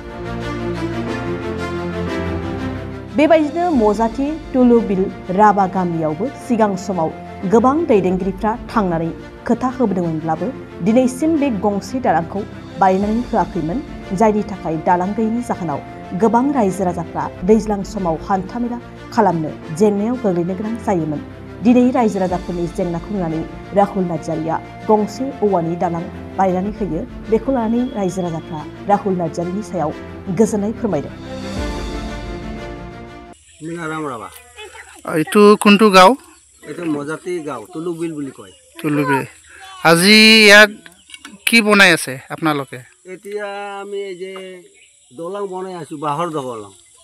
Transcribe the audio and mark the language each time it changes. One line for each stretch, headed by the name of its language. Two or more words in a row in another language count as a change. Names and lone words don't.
Bodo: बेबायदिनो मजाथि तुलुबिल राभा गामियावबो सिगां समाव गोबां दैदेनगिरिफ्रा थांनानै खोथा होबोदोंमोनब्लाबो दिनैसिम बे गंसे दालांखौ बानायनानै होआखैमोन, जायनि थाखाय दालां गैयैनि जाहोनाव गोबां रायजो राजाफ्रा दैज्लां समाव हान्थामेला खालामनो जेंनायाव गोग्लैनो गोनां जायोमोन। दिनै रायजो राजाफोरनि जेंनाखौ नुनानै राहुल नार्जारिया गंसे औवानि दालां बानायनानै होयो। बेखौ लानानै रायजो राजाफ्रा राहुल नार्जारिनि सायाव गोजोननाय फोरमायदों।
Assamese: এইটো কোনটো গাঁও? এইটো মজাতি গাঁও, তুলুবিল বুলি কয়। তুলুবিল। আজি ইয়াত কি বনাই আছে আপোনালোকে? এতিয়া আমি এই যে দলং বনাই আছো, বাঁহৰ দলং।